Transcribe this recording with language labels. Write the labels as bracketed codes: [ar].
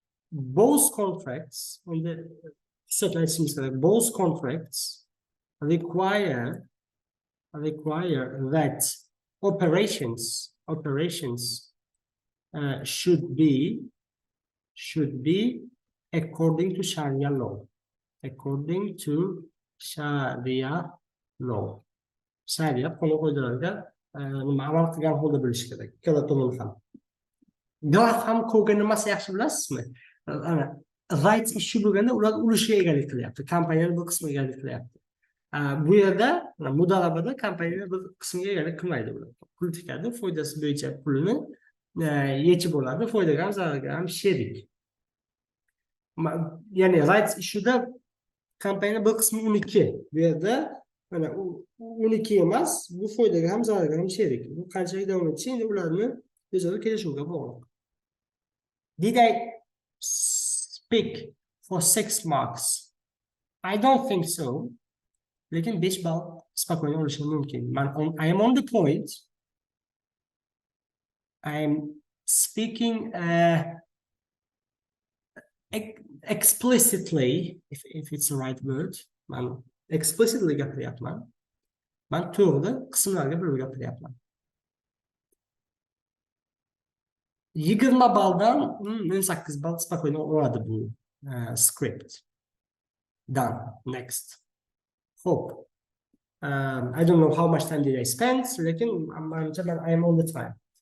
[en] Both contracts require that operations should be according to Sharia law. [uz] Sharia qonun qoidalariga amal qilgan holda bo'lishi kerak. Ikkala tomon ham. Graham Cole'ga nimasi yaxshi bilasizmi? Ana rights issue bo'lganda ular ulushga egalik qilyapti, kompaniyaning bir qismiga egalik qilyapti. Bu yerda mudarabada kompaniya bir qismiga egalik qilmaydi ular. Pul tikadi, foydasi bo'yicha pulni yechib oladi, foydaga ham zararga ham sherik. Ya'ni rights issue'da kompaniya bir qismi uniki. Bu yerda mana uniki emas, bu foydaga ham zararga ham sherik. Bu qanchalik davom etishi endi ularni o'zaro kelishuvga bog'liq. [en] Did I speak for 6 marks? I don't think so. [uz] Lekin 5 ball spokojno olishim mumkin. [en] I am on the point. I am speaking explicitly, if it's the right word. Explicitly [uz] gapiryapman. Ben to'g'ri qismlarga bo'lib gapiryapman. 20 balldan 18 ball spokойно oladi bu script. [en] Done. Next. Hope. I don't know how much time did I spend, [uz] lekin [en] I am all the time.